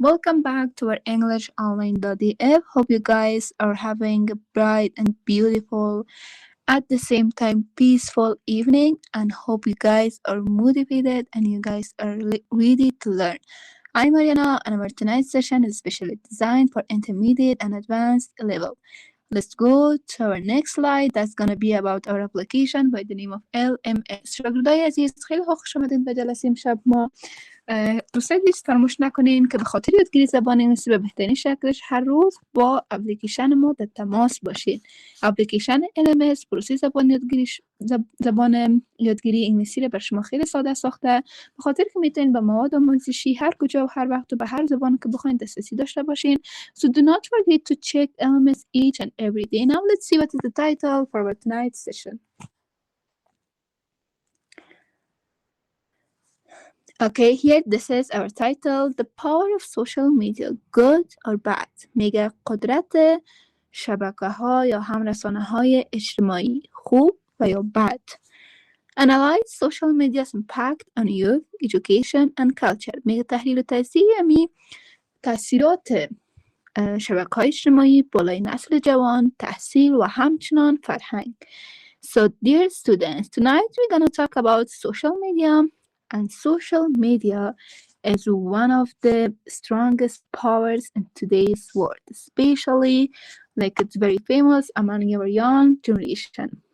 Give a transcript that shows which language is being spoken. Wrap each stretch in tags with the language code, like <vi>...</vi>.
<en>Welcome back to our English online.df. Hope you guys are having a bright and beautiful, at the same time, peaceful evening, and hope you guys are motivated and you guys are ready to learn. I'm Aryana, and our tonight's session is specially designed for intermediate and advanced level. Let's go to our next slide. That's gonna be about our application by the name of LMS.</en> <fa>شاگردای عزیز خیلی خوش آمدین به جلسه امشب ما. دوستان عزیز فراموش نکنین که به خاطر یادگیری زبان انگلیسی به بهترین شکلش هر روز با اپلیکیشن ما در تماس باشین. اپلیکیشن LMS پروسه زبان یادگیری انگلیسی رو بر شما خیلی ساده ساخته، به خاطر که میتونین به مواد آموزشی هر کجا و هر وقت و به هر زبان که بخواین دسترسی داشته باشین.</fa> <en>So do not forget to check LMS each and every day. Now let's see what is the title for our tonight's session. Okay, here this is our title, The Power of Social Media, Good or Bad.</en> <fa>میگه قدرت شبکه‌ها یا همرسانه‌های اجتماعی خوب و یا بد.</fa> <en>Analyze social media's impact on youth, education and culture.</en> <fa>میگه تحلیل و تجزیه تاثیرات شبکه‌های اجتماعی بالای نسل جوان، تحصیل و همچنان فرهنگ.</fa> <en>So dear students, tonight we're going to talk about social media. And social media is one of the strongest powers in today's world, especially like it's very famous among our young generation.</en>